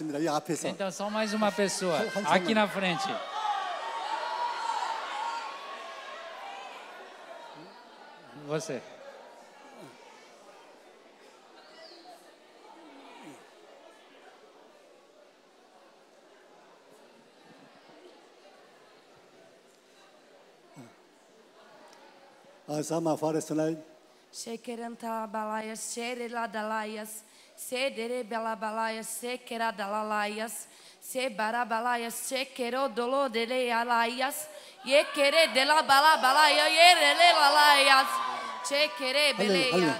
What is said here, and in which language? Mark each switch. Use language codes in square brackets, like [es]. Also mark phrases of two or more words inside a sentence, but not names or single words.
[ko] 이 앞에서. [pt] Então, só mais uma pessoa, [ko] 한 [pt] aqui [ko] 사람만. [pt] na frente. Você. Sama Faresanai. Shekeranta balayas, shereladalaias, sederebelabalaias, sekeradalalaias, sebarabalaias, shekerodolodelealaias, yekeredelabalabalaya, yerelalaias, shekerebeleias.